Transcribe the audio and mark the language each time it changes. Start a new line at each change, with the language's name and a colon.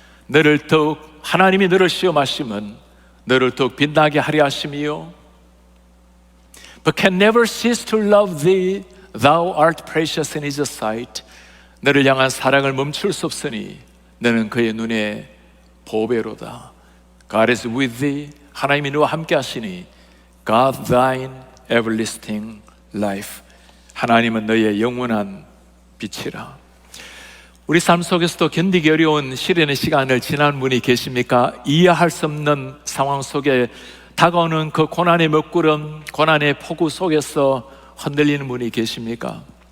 Korean: 너를 더욱, 하나님이 너를 시험하시면 너를 더욱 빛나게 하려 하심이요,
English: but can never cease to love thee, thou art precious in his sight.
Korean: 너를 향한 사랑을 멈출 수 없으니 너는 그의 눈에 보배로다.
English: God is with thee,
Korean: 하나님이 너와 함께 하시니
English: God thine everlasting life.
Korean: 하나님은 너의 영원한 빛이라. 우리 삶 속에서도 견디기 어려운 시련의 시간을 지난 분이 계십니까? 이해할 수 없는 상황 속에 다가오는 그 고난의 먹구름, 고난의 폭우 속에서 흔들리는 분이 계십니까?